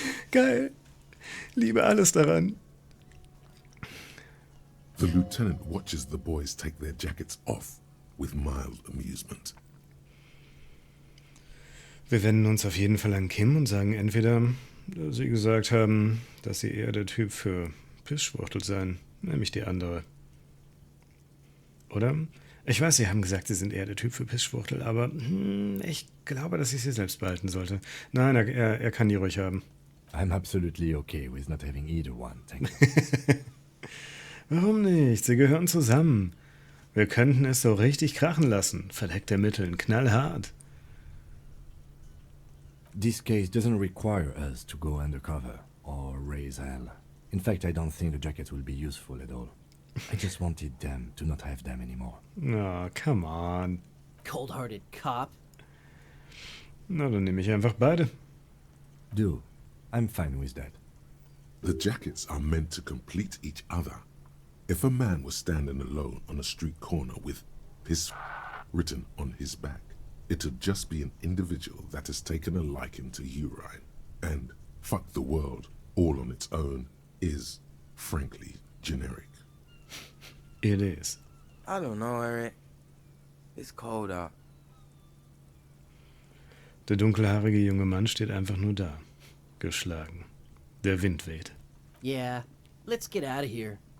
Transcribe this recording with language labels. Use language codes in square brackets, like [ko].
[de] Geil. Liebe alles daran. [en] The lieutenant watches the boys take their jackets off with mild amusement. [de] Wir wenden uns auf jeden Fall an Kim und sagen entweder, dass sie gesagt haben, dass sie eher der Typ für Pissschwuchtel seien, nämlich die andere. Oder? Ich weiß, sie haben gesagt, sie sind eher der Typ für Pissschwuchtel, aber ich glaube, dass ich sie selbst behalten sollte. Nein, er kann die ruhig haben. [en] I'm absolutely okay with not having either one, thank you. [de] Warum nicht? Sie gehören zusammen. Wir könnten es so richtig krachen lassen. Verdeckte Mitteln, knallhart. [en] This case doesn't require us to go undercover or raise hell. In fact, I don't think the jackets will be useful at all. I just wanted them to not have them anymore. Oh, come on. Cold-hearted cop. [de] Na, dann nehme ich einfach beide. [en] Do. I'm fine with that. The jackets are meant to complete each other. If a man was standing alone on a street corner with piss written on his back, it'd just be an individual that has taken a liking to urine and fuck the world all on its own is, frankly, generic. It is. I don't know, Eric. It's cold out. [de] Der dunkelhaarige junge Mann steht einfach nur da. Geschlagen. Der Wind weht. [en] Yeah, let's get out of here.